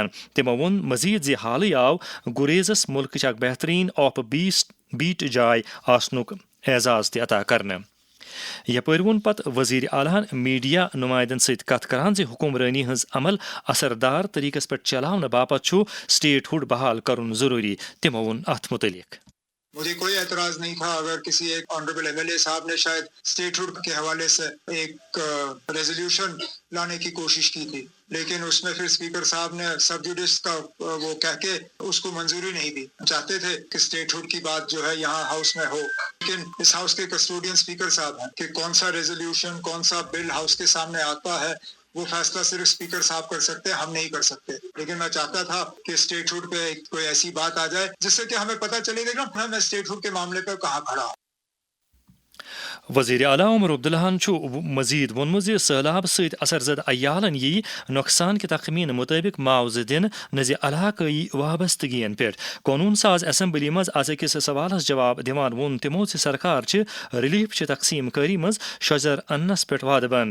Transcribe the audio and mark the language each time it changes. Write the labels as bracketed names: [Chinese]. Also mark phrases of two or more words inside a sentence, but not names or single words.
[Kashmiri] تِمو ووٚن مزید زِ حالٕے آو گُریزس مُلکٕچ اکھ بہتریٖن آف بیٖٹ جاے آسنُک اعزاز تہِ عطا کرنہٕ. یپٲرۍ ووٚن پتہٕ وزیر اعلیٰ میڈیا نُمایندن سۭتۍ کتھ کران زِ حکمرٲنی ہٕنٛز عمل اثردار طریقس پٮ۪ٹھ چلاونہٕ باپتھ چھُ سٹیٹ ہُڈ بحال کرُن ضروٗری. تِمو ووٚن اتھ مُتعلق [Urdu] مجھے کوئی اعتراض نہیں تھا اگر کسی ایک [English] honourable MLA [Urdu] صاحب نے شاید اسٹیٹ ہوڈ کے حوالے سے ایک ریزولوشن لانے کی کوشش کی تھی، لیکن اس میں پھر اسپیکر صاحب نے [English] sub judice [Urdu] کا وہ کہہ کے اس کو منظوری نہیں دی. چاہتے تھے کہ اسٹیٹ ہوڈ کی بات جو ہے یہاں ہاؤس میں ہو، لیکن اس ہاؤس کے کسٹوڈین اسپیکر صاحب ہیں کہ کون سا ریزولوشن کون سا بل ہاؤس کے سامنے آتا ہے وہ فیصلہ صرف اسپیکر صاحب کر سکتے ہیں، ہم نہیں کر سکتے. لیکن میں چاہتا تھا کہ اسٹیٹ ہوڈ پہ کوئی ایسی بات آ جائے جس سے کہ ہمیں پتہ چلے گا کہ میں اسٹیٹ ہوڈ کے معاملے پہ کہاں کھڑا ہوں. [Kashmiri] وزیر اعلیٰ عمر عبداللہ چھُ مزید ووٚنمُت زِ سہلاب سۭتۍ اثر زد عیالن یی نۄقصان کہِ تخمینہٕ مُطٲبق معاوضہٕ دِنہٕ نہ زِ علاقٲیی وابستگین پٮ۪ٹھ. قونوٗن ساز اسمبلی منٛز آز أکِس سوالس جواب دِوان ووٚن تِمو زِ سرکار چھِ ریلیف چہِ تقسیٖم کٲری منٛز شۄزر اننس پٮ۪ٹھ وعدٕ بنٛد.